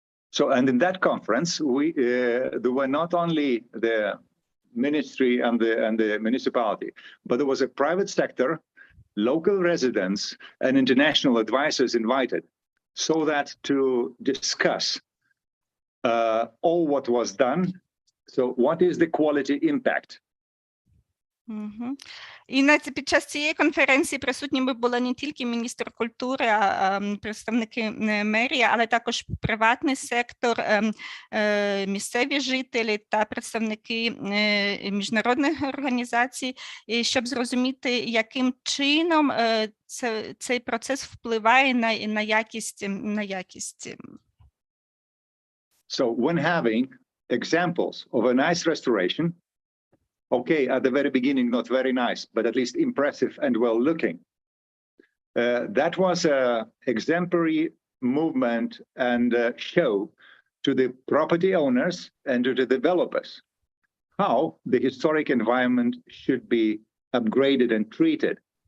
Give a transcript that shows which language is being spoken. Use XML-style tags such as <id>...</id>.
<en>So, and in that conference, there were not only the ministry and the municipality, but there was a private sector, local residents, and international advisors invited, so that to discuss all what was done. So, what is the quality impact?</en> <uk>І під час цієї конференції присутніми були не тільки міністр культури, а представники мерії, але також приватний сектор, місцеві жителі та представники міжнародних організацій, щоб зрозуміти, яким чином цей процес впливає на якість.</uk> <en>So, when having examples of a nice restoration, okay, at the very beginning, not very nice, but at least impressive and well looking. That was an exemplary movement and show to the property owners and to the developers how the historic environment should be upgraded and treated.</en>